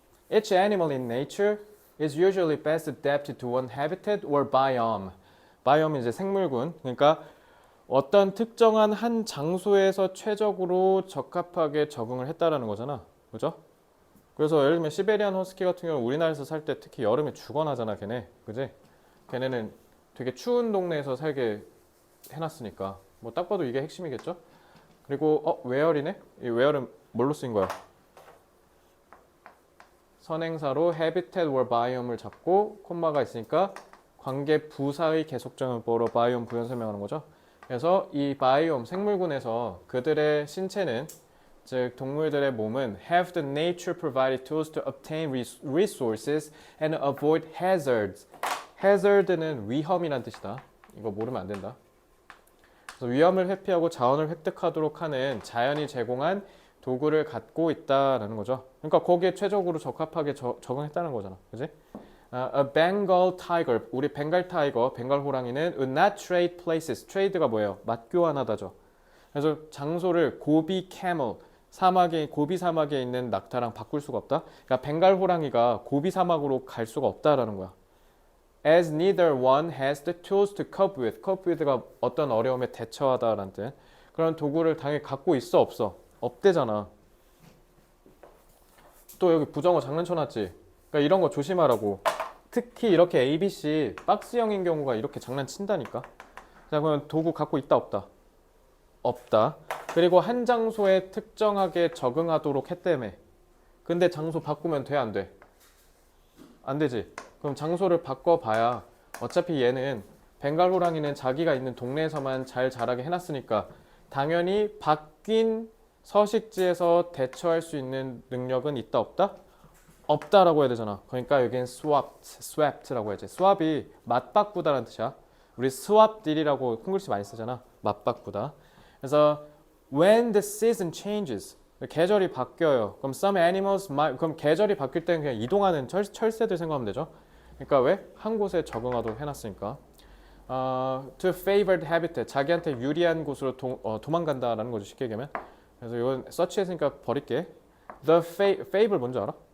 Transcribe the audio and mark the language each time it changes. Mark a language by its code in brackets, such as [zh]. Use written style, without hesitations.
[en] Each animal in nature is usually best adapted to one habitat or biome. [ko] biome은 이제 생물군. 그러니까 어떤 특정한 한 장소에서 최적으로 적합하게 적응을 했다라는 거잖아. 그죠? 그래서 예를 들면 시베리안 허스키 같은 경우는 우리나라에서 살 때 특히 여름에 죽어나잖아, 걔네. 그지? 걔네는 되게 추운 동네에서 살게 해놨으니까. 뭐 딱 봐도 이게 핵심이겠죠? 그리고 where이네? 이 where은 뭘로 쓰인 거야? 선행사로 habitat or biome을 잡고 콤마가 있으니까 관계 부사의 계속적용법으로 biome 부연 설명하는 거죠. 그래서 이 바이옴 생물군에서 그들의 신체는 즉 동물들의 몸은 [en] have the nature provided tools to obtain resources and avoid hazards. [ko] hazard는 위험이란 뜻이다. 이거 모르면 안 된다. 그래서 위험을 회피하고 자원을 획득하도록 하는 자연이 제공한 도구를 갖고 있다라는 거죠. 그러니까 거기에 최적으로 적합하게 적응했다는 거잖아. 그지? [en] A Bengal tiger, [ko] 우리 벵갈 타이거, 벵갈 호랑이는 [en] would not trade places. [ko] trade가 뭐예요? 맞교환하다죠. 그래서 장소를 고비 camel, 고비 사막에 있는 낙타랑 바꿀 수가 없다. 그러니까 벵갈 호랑이가 고비 사막으로 갈 수가 없다라는 거야. [en] As neither one has the tools to cope with. [ko] cope with가 어떤 어려움에 대처하다라는 뜻. 그런 도구를 당연히 갖고 있어 없어? 없대잖아. 또 여기 부정어 장난쳐놨지. 그러니까 이런 거 조심하라고. 특히 이렇게 ABC 박스형인 경우가 이렇게 장난친다니까. 자, 그러면 도구 갖고 있다 없다? 없다. 그리고 한 장소에 특정하게 적응하도록 했다며. 근데 장소 바꾸면 돼, 안 돼? 안 되지. 그럼 장소를 바꿔봐야 어차피 얘는 벵갈 호랑이는 자기가 있는 동네에서만 잘 자라게 해놨으니까 당연히 바뀐 서식지에서 대처할 수 있는 능력은 있다 없다? 없다라고 해야 되잖아. 그러니까 여기는 swapped라고 해야지. swap이 맞바꾸다라는 뜻이야. 우리 swap deal이라고 콩글씨 많이 쓰잖아. 맞바꾸다. [en] 그래서 when the season changes, [ko] 계절이 바뀌어요. 그럼 [en] some animals might, [ko] 그럼 계절이 바뀔 때는 그냥 이동하는 철새들 생각하면 되죠. 그러니까 왜? 한 곳에 적응하도록 해놨으니까. [en] To favored habitat, [ko] 자기한테 유리한 곳으로 도망간다라는 거죠. 쉽게 얘기하면. 그래서 이건 서치했으니까 버릴게. The fable 뭔지 알아?